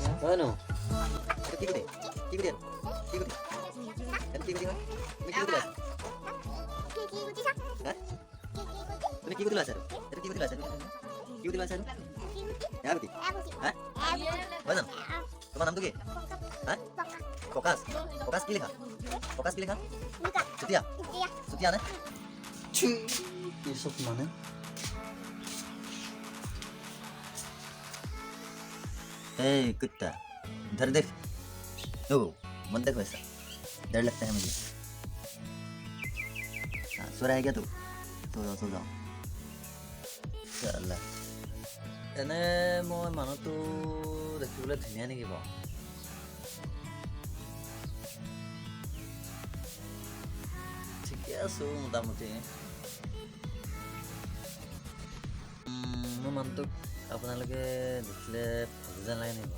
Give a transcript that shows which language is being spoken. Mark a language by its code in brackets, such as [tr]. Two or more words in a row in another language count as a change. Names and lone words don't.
[as] হয় ন? কি কৰি আছা? তোমাৰ নামটো কি? প্ৰকাশ। প্ৰকাশ কি লিখা? প্ৰকাশ কি লিখা? চুতীয়া। চুতীয়া নে? কি চব মানে? [hi] Hey कुत्ता, इधर देख। ओ, मन देख वैसा। डर लगता है मुझे। हाँ, सो रहा है क्या तू? सो जाओ। [as] चल। এনে মই মানুহটো দেখিবলৈ ধুনীয়া নেকি বাৰু? ঠিকে আছো মোটামুটি। মোৰ মানুহটোক আপোনালোকে দেখিলে ফাল্টু যেন লাগে নেকি বাৰু?